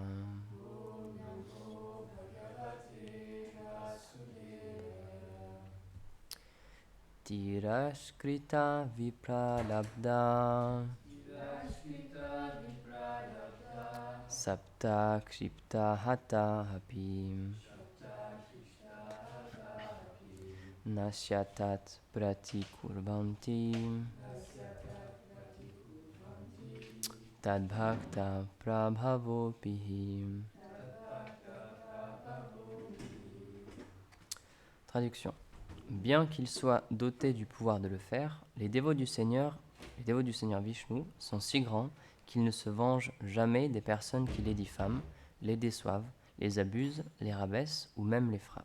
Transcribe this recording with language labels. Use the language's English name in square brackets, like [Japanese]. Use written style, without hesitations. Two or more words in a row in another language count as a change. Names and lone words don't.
[Sanskrit] तिरस्कृता विप्रलब्धा शप्ता क्षिप्ता हता हपि नास्यतत् प्रतिकुर्वन्ति तद्भक्ता प्रभवोपिहि. [French] Traduction. Bien qu'ils soient dotés du pouvoir de le faire, les dévots du Seigneur Vishnu sont si grands qu'ils ne se vengent jamais des personnes qui les diffament, les déçoivent, les abusent, les rabaissent ou même les frappent.